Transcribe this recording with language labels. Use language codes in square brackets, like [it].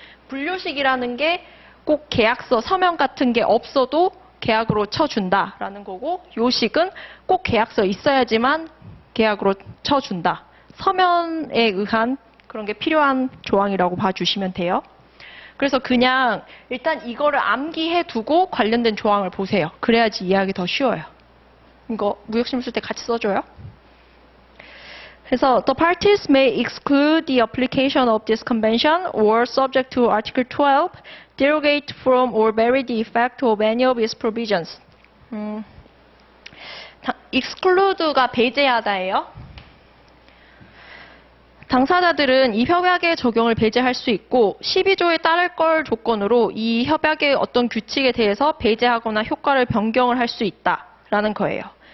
[ko] 분료식이라는 게 꼭 계약서, 서면 같은 게 없어도 계약으로 쳐준다라는 거고, 요식은 꼭 계약서 있어야지만 계약으로 쳐준다. 서면에 의한 그런 게 필요한 조항이라고 봐주시면 돼요. 그래서 그냥 일단 이거를 암기해 두고 관련된 조항을 보세요. 그래야지 이해하기 더 쉬워요. 이거 무역심을 쓸 때 같이 써줘요. 그래서 [en] the parties may exclude the application of this convention or subject to Article 12, derogate from or vary the effect of any of its provisions. [ko] exclude가 배제하다예요. 당사자들은 이 협약의 적용을 배제할 수 있고 12조에 따를 걸 조건으로 이 협약의 어떤 규칙에 대해서 배제하거나 효과를 변경을 할 수 있다라는 거예요.